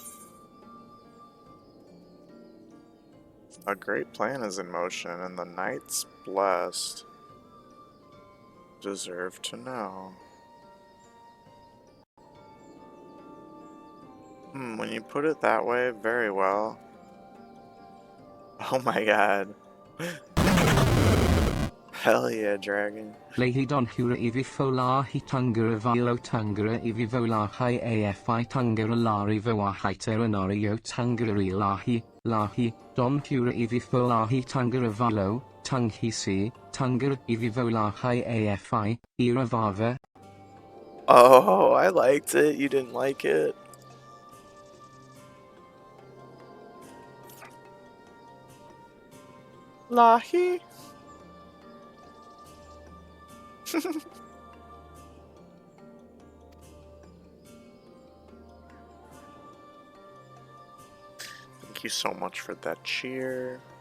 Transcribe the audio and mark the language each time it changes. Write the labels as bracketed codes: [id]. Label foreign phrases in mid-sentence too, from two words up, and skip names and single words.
[en] A great plan is in motion, and the Knights Blessed deserve to know. When you put it that way, very well. Oh my god. Hell yeah, dragon. Lehi don hura ivi fola hi tungura vilo tungura ivi vola hi afi tungura lari voa hi teranario tungura lahi don hura ivi fola hi tungura vilo tung hi si tungura ivi vola hi afi iravava. Oh, I liked it. You didn't like it? Lahi? Thank you so much for that cheer.